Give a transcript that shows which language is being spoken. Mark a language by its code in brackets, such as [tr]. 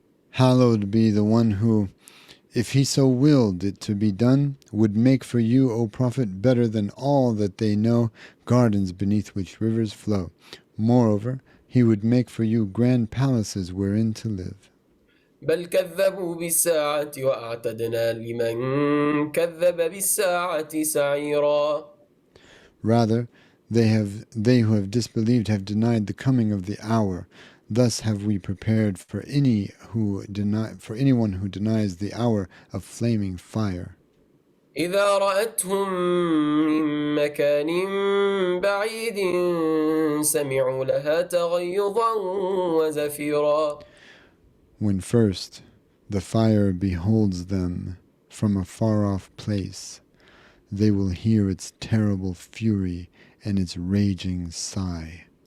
[en] Hallowed be the one who, if he so willed it to be done, would make for you, O Prophet, better than all that they know, gardens beneath which rivers flow. Moreover, he would make for you grand palaces wherein to live. [ar] بل كذبوا بالساعة وأعتدنا لمن كذب بالساعة سعيرا. [en] Rather, they who have disbelieved have denied the coming of the hour. Thus have we prepared for anyone who denies the hour of flaming fire. [ar] إذا رأتهم من مكان بعيد سمعوا لها تغيظا وزفيرا. [en] When first the fire beholds them from a far-off place, they will hear its terrible fury and its raging sigh.